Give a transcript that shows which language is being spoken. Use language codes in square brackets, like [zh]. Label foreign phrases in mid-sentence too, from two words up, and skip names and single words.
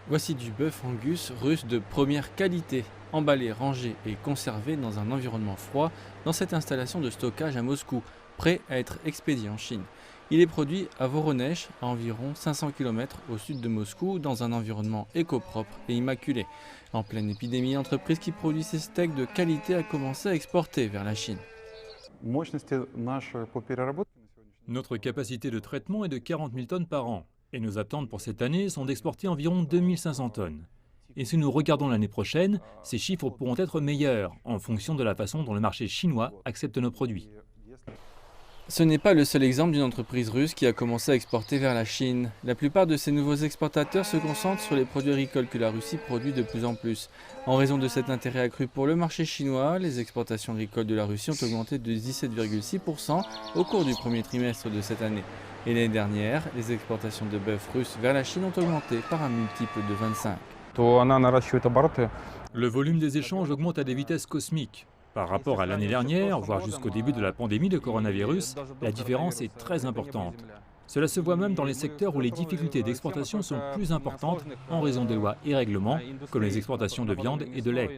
[fr] Voici du bœuf angus russe de première qualité, emballé, rangé et conservé dans un environnement froid dans cette installation de stockage à Moscou, prêt à être expédié en Chine. Il est produit à Voronezh, à environ 500 km au sud de Moscou, dans un environnement éco-propre et immaculé. En pleine épidémie, l'entreprise qui produit ces steaks de qualité a commencé à exporter vers la Chine. [ru] Мощности наши по переработке на сегодняшний день [fr] Notre capacité de traitement est de 40 000 tonnes par an, et nos attentes pour cette année sont d'exporter environ 2 500 tonnes. Et si nous regardons l'année prochaine, ces chiffres pourront être meilleurs en fonction de la façon dont le marché chinois [ru] год. [fr] accepte nos produits. [ru] И если [fr] Ce n'est pas le seul exemple d'une entreprise russe qui a commencé à exporter vers la Chine. La plupart de ces nouveaux exportateurs se concentrent sur les produits agricoles que la Russie produit de plus en plus. En raison de cet intérêt accru pour le marché chinois, les exportations agricoles de la Russie ont augmenté de 17,6% au cours du premier trimestre de cette année. Et l'année dernière, les exportations de bœuf russe vers la Chine ont augmenté par un multiple de 25. [ru] то она наращивает обороты. [fr] Le volume des échanges augmente à des vitesses cosmiques. Par rapport à l'année dernière, voire jusqu'au début de la pandémie de coronavirus, la différence est très importante. Cela se voit même dans les secteurs où les difficultés d'exportation sont plus importantes en raison des lois et règlements, comme les exportations de viande et de lait.